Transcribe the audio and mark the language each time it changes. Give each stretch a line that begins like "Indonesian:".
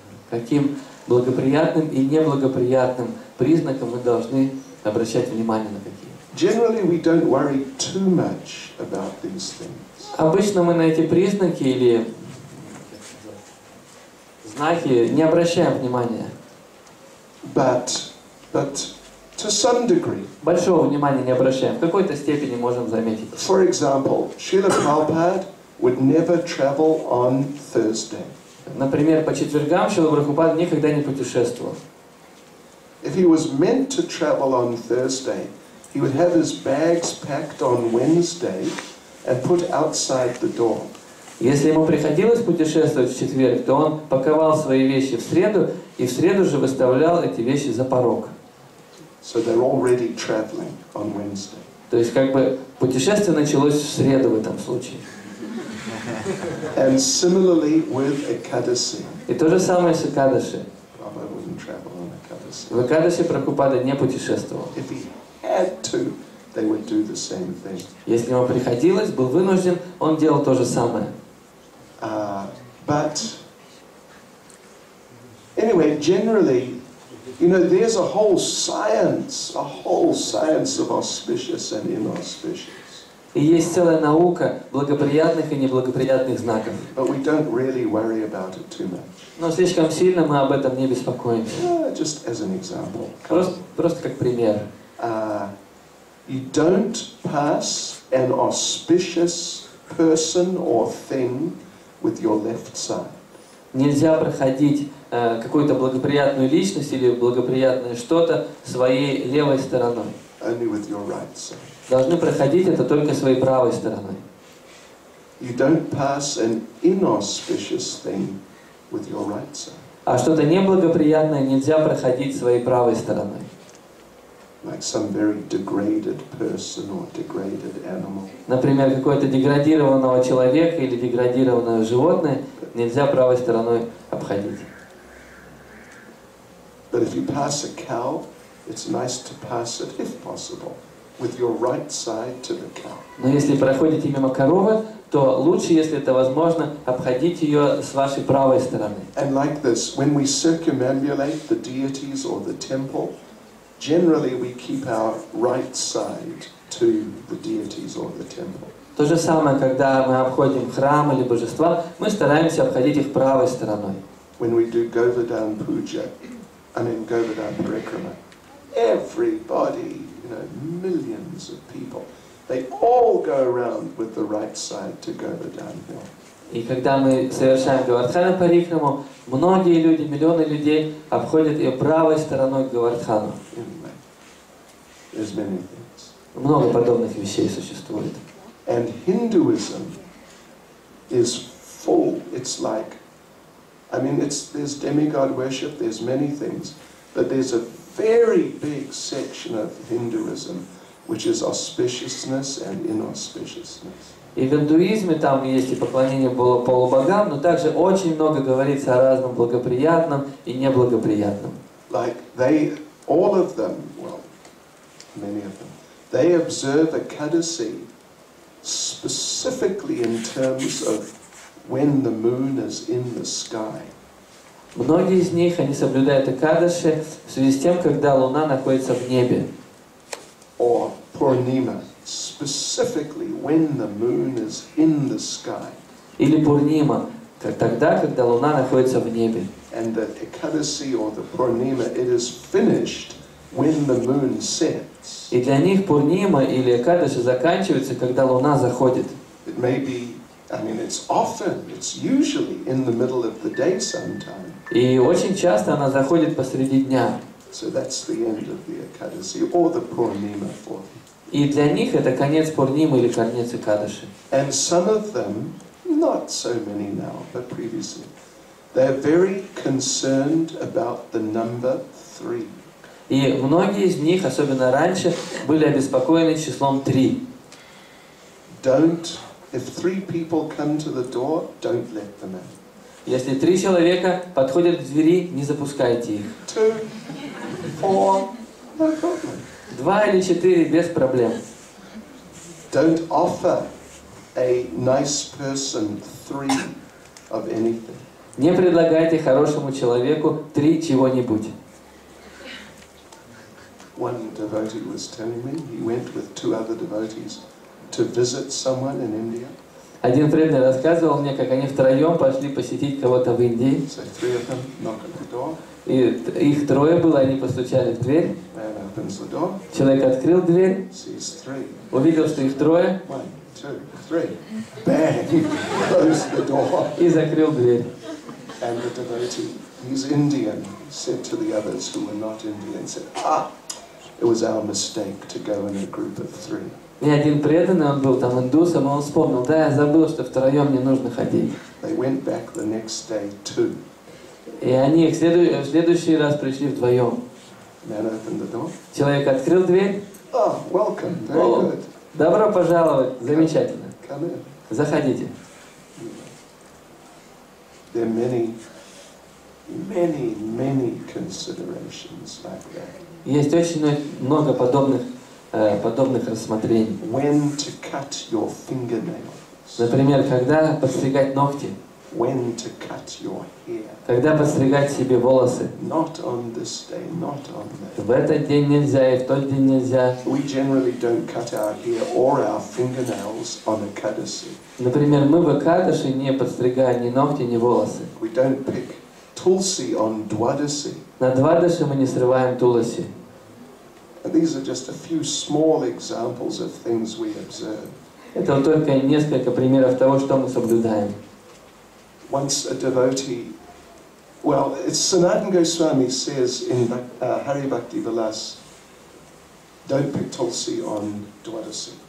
Russian: Каким благоприятным и неблагоприятным признакам мы должны обращать внимание на какие?
English: Generally, we don't worry too much about these things.
Russian: Обычно мы на эти признаки или знаки не обращаем внимания.
English: But to some degree.
Russian: Большого внимания не обращаем. В какой-то степени можем заметить.
English: For example, Srila Prabhupada would never travel on Thursday.
Russian: Например, по четвергам Шрила Прабхупада никогда не путешествовал.
English: If he was meant to travel on Thursday, he would have his bags packed on Wednesday and put outside the door.
Russian: Если ему приходилось путешествовать в четверг, то он паковал свои вещи в среду и в среду же выставлял эти вещи за порог.
English: So they're already traveling on Wednesday.
Russian: То есть как бы путешествие началось в среду в этом случае.
English: And similarly with Ekadasi.
Russian: И то же самое с Экадаши.
English: Prabhupada wouldn't travel on Ekadasi.
Russian: В Экадаши Прабхупада не путешествовал.
English: If he had to, they would do the same thing.
Russian: Если ему приходилось, был вынужден, он делал то же самое.
English: But anyway, generally, you know, there's a whole science of auspicious and inauspicious.
Russian: И есть целая наука благоприятных и неблагоприятных знаков.
English: But we don't really worry about it too much.
Russian: Но слишком сильно мы об этом не беспокоимся.
English: Just as an example.
Russian: Просто как пример.
English: You don't pass an auspicious person or thing with your left side.
Russian: Нельзя проходить какую-то благоприятную личность или благоприятное что-то своей левой стороной.
English: only with your right side.
Russian: Должны проходить это только своей правой стороной.
English: You don't pass an inauspicious thing with your right side.
Russian: А что-то неблагоприятное нельзя проходить своей правой стороной.
English: Like some very degraded person or degraded animal.
Russian: Например, какое-то деградированного человека или деградированное животное нельзя правой стороной обходить.
English: But if you pass a cow, it's nice to pass it, if possible, with your right side to the cow.
Russian: Но если проходите мимо коровы, то лучше, если это возможно, обходить ее с вашей правой стороны.
English: And like this, when we circumambulate the deities or the temple, generally we keep our right side to the deities or the temple.
Russian: То же самое, когда мы обходим храм или божества, мы стараемся обходить их правой стороной.
English: When we do Govardhan Puja, Govardhan Parikrama, everybody, millions of people, they all go around with the right side to Govardhan Hill.
Russian: И когда мы совершаем Говардхана Парикраму, многие люди, миллионы людей обходят ее правой стороной к Говардхану.
English: Anyway, there's many things.
Russian: Много подобных вещей существует.
English: And Hinduism is full. It's like, there's demigod worship, there's many things, but there's a very big section of Hinduism which is auspiciousness and inauspiciousness.
Russian: И в индуизме там есть и поклонение полубогам, но также очень много говорится о разном благоприятном и неблагоприятном.
English: Like all of them, well, many of them, they observe Ekadasi specifically in terms of when the moon is in the sky.
Russian: Многие из них, они соблюдают Экадаши в связи с тем, когда Луна находится в небе.
English: Or Purnima, specifically when the moon is in the sky.
Russian: Или Пурнима, тогда, когда Луна находится в небе.
English: And the Ekadasi or the Purnima, it is finished when the moon sets.
Russian: И для них Пурнима или Экадаши заканчивается, когда Луна заходит.
English: It may be, it's usually in the middle of the day sometime.
Russian: И очень часто она заходит посреди дня.
English: So that's the end of the Ekadasi or the Purnima for them.
Russian: И для них это конец Пурнимы или конец Экадаши.
English: And some of them, not so many now, but previously, they're very concerned about the number 3.
Russian: И многие из них, особенно раньше, были обеспокоены числом 3.
English: If 3 people come to the door, don't let them in.
Russian: Если 3 человека подходят к двери, не запускайте их.
English: 2, 4, no problem.
Russian: 2 или 4 без проблем.
English: Don't offer a nice person 3 of anything.
Russian: Не предлагайте хорошему человеку 3 чего-нибудь.
English: One devotee was telling me he went with 2 other devotees to visit someone in India.
Russian: Один преданный рассказывал мне, как они втроем пошли посетить кого-то в Индии.
English: So 3 of them knock at the door.
Russian: И их 3 было, они постучали в дверь.
English: Man opens the door.
Russian: Человек открыл дверь,
English: Sees 3.
Russian: увидел, что их 3,
English: 1, 2, 3. Bang! Closed the door.
Russian: и закрыл дверь.
English: And the devotee, he's Indian, said to the others who were not Indian, said, it was our mistake to go in a group of 3.
Russian: И один преданный, он был там индусом, и он вспомнил, да, я забыл, что втроем не нужно ходить.
English: They went back the next day 2.
Russian: И они в следующий раз пришли вдвоем.
English: Man opened the door.
Russian: Человек открыл дверь.
English: Welcome, very
Russian: О,
English: good.
Russian: добро пожаловать, замечательно.
English: Come in.
Russian: Заходите.
English: There are many, many, many considerations like that.
Russian: Есть очень много подобных рассмотрений.
English: When to cut your fingernails.
Russian: Например, когда подстригать ногти,
English: When to cut your hair.
Russian: когда подстригать себе волосы.
English: Not on this day, not on that.
Russian: В этот день нельзя и в тот день нельзя.
English: We generally don't cut our hair or our fingernails on Ekadasi.
Russian: Например, мы в Экадаши не подстригаем ни ногти, ни волосы.
English: We don't pick tulsi on Dwadasi.
Russian: На Двадаши мы не срываем туласи.
English: And these are just a few small examples of things we observe.
Russian: Это вот только несколько примеров того, что мы соблюдаем.
English: once a devotee, well, it's Sanatana Goswami says in Hari Bhakti Vilas, don't pick tulsi on Dwadasi.